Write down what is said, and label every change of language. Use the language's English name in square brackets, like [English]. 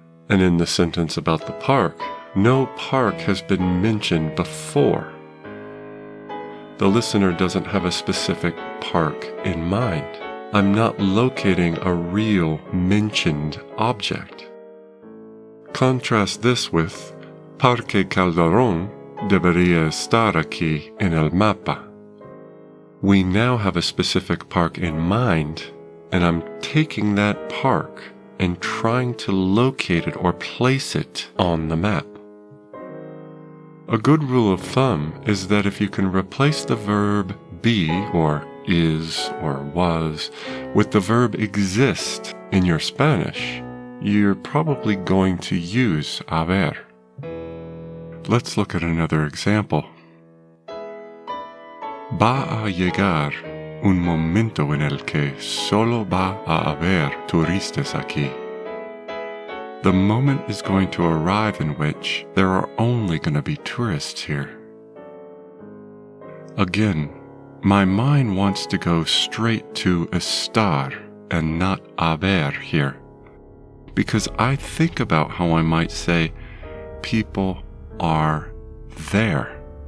[English] And in the sentence about the park, no park has been mentioned before. The listener doesn't have a specific park in mind. I'm not locating a real mentioned object. Contrast this with [Spanish] Parque Calderón debería estar aquí en el mapa. [English] We now have a specific park in mind, and I'm taking that park and trying to locate it or place it on the map. A good rule of thumb is that if you can replace the verb be or is or was with the verb exist in your Spanish, you're probably going to use haber. Let's look at another example. [Spanish] Va a llegar un momento en el que solo va a haber turistas aquí. [English] The moment is going to arrive in which there are only going to be tourists here. Again, my mind wants to go straight to estar and not haber here, because I think about how I might say people are there.